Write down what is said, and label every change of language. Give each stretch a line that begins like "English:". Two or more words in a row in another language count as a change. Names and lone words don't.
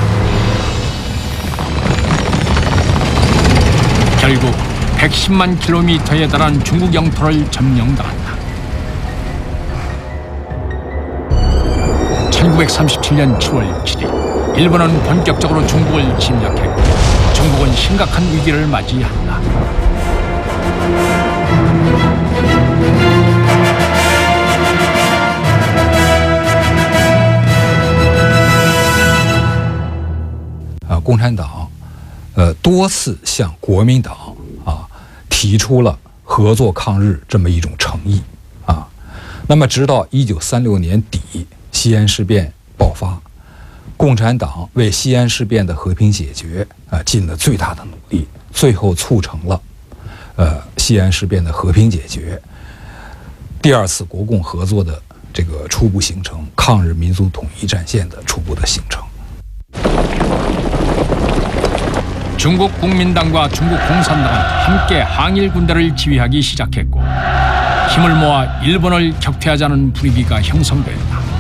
Korean: 결국 110만 킬로미터에 달한 중국 영토를 점령당한다. 1937년 7월 7일 일본은 본격적으로 중국을 침략했고 중국은 심각한 위기를 맞이한다.
Chinese: 共产党多次向国民党提出了合作抗日这么一种诚意啊。那么直到1936年底西安事变爆发，共产党为西安事变的和平解决尽了最大的努力，最后促成了西安事变的和平解决，第二次国共合作的这个初步形成，抗日民族统一战线的初步的形成。
Korean: 중국 국민당과 중국 공산당은 함께 항일 군대를 지휘하기 시작했고 힘을 모아 일본을 격퇴하자는 분위기가 형성됐다.